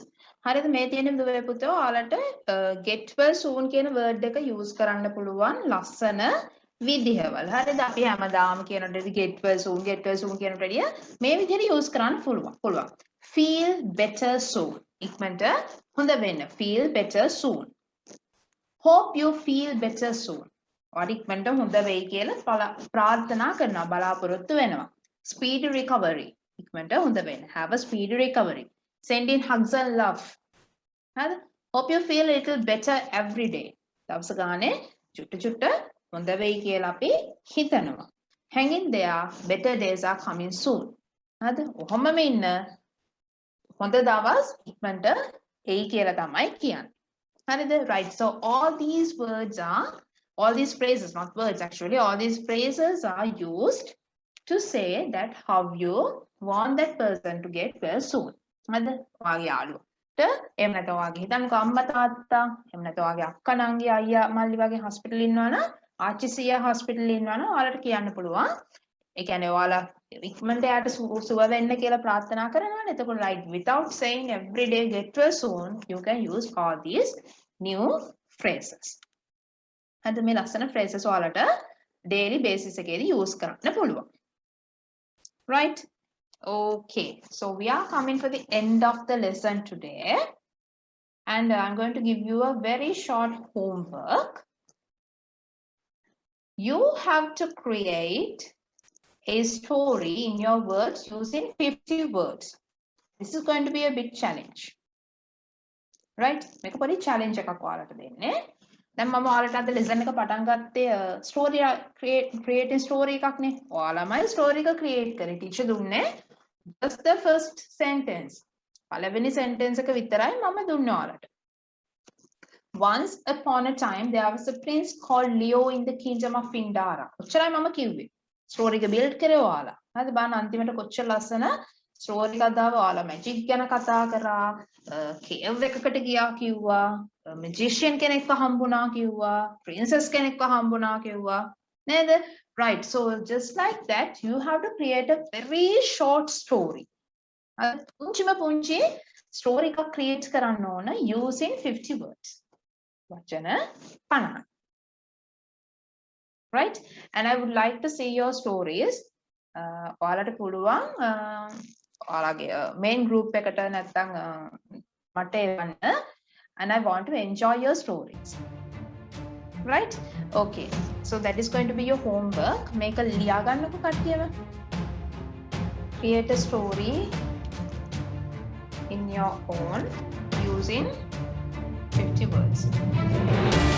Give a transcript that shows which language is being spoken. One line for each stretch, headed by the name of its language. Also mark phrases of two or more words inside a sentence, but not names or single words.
Sinhala: හරිද මේ තියෙන දුවේ පුතෝ ඔයාලට
English: get well soon
Sinhala: කියන word එක use කරන්න පුළුවන් ලස්සන විදිහවල්. හරිද අපි හැමදාම කියනට
English: get well soon
Sinhala: කියනට වැඩිය මේ විදිහට use කරන්න පුළුවන්.
English: Feel better soon.
Sinhala: ඉක්මනට හොඳ වෙන්න.
English: Feel better soon. Hope you feel better soon.
Sinhala: ඔයාලා ඉක්මනට හොඳ වෙයි කියලා ප්‍රාර්ථනා කරනවා බලාපොරොත්තු වෙනවා.
English: Speedy recovery.
Sinhala: ඉක්මනට හොඳ වෙන්න.
English: Have a speedy recovery. Send in hugs and love.
Sinhala: හරිද?
English: Hope you feel a little better every day.
Sinhala: දවස ගානේ චුට්ට හොඳ වෙයි කියලා අපි හිතනවා.
English: Hang in there. Better days are coming soon.
Sinhala: හරිද? ඔහොමම ඉන්න හොඳ දවස් ඉක්මනට එයි කියලා තමයි කියන්නේ. හරිද?
English: Right. So all these phrases, not words actually, all these phrases are used to say that how you want that person to get well soon.
Sinhala: හරිද? ඔයාගේ යාළුවට එහෙම නැත්නම් ඔයාගේ හිතන්නකෝ අම්මා තාත්තා එහෙම නැත්නම් ඔයාගේ අක්කා නංගි අයියා මල්ලි වගේ hospital ඉන්නවනම් ආච්චි සීයා hospital ඉන්නවනම් ඔයාලට කියන්න පුළුවන්. ඒ කියන්නේ ඔයාලා ඉක්මනට යාට සුව වෙන්න කියලා ප්‍රාර්ථනා කරනවනේ. එතකොට
English: like without saying every day get well soon, you can use all these new phrases.
Sinhala: හරිද? මේ ලස්සන phrases ඔයාලට
English: daily basis
Sinhala: එකේදී use කරන්න පුළුවන්.
English: Right? Okay, so we are coming for the end of the lesson today, and I'm going to give you a very short homework. You have to create a story in your words using 50 words. This is going to be a big challenge. Right? Make a pretty challenge
Sinhala: එකක් ඔයාලට දෙන්නේ. දැන් මම ඔයාලට අද lesson එක පටන් ගත්තේ story
English: creating story
Sinhala: එකක් නේ. ඔයාලමයි story එක create කරේ. teacher දුන්නේ
English: just the first sentence.
Sinhala: පළවෙනි sentence එක විතරයි මම දුන්නේ ඔයාලට.
English: Once upon a time there was a prince called Leo in the kingdom of Pindara.
Sinhala: ඔච්චරයි මම කිව්වේ. story එක build කරේ ඔයාලා. හරිද? බලන්න අන්තිමට කොච්චර ලස්සන story කතාව ඔයාලා magic ගැන කතා කරා, cave එකකට ගියා කිව්වා, magician කෙනෙක්ව හම්බුණා කිව්වා, princess කෙනෙක්ව හම්බුණා කිව්වා. නේද?
English: Right. So just like that, you have to create a very short story.
Sinhala: පුංචිම පුංචි story එකක් create කරන්න ඕන
English: using 50 words.
Sinhala: වචන 50. Right?
English: And I would like to see your stories.
Sinhala: ඔයාලට පුළුවන් ඔයාලගේ main group එකට නැත්නම් මට එවන්න.
English: And I want to enjoy your stories. Right? Okay. So that is going to be your homework.
Sinhala: මේක ලියා ගන්නකො කට්ටියම.
English: Create a story in your own using 50 words.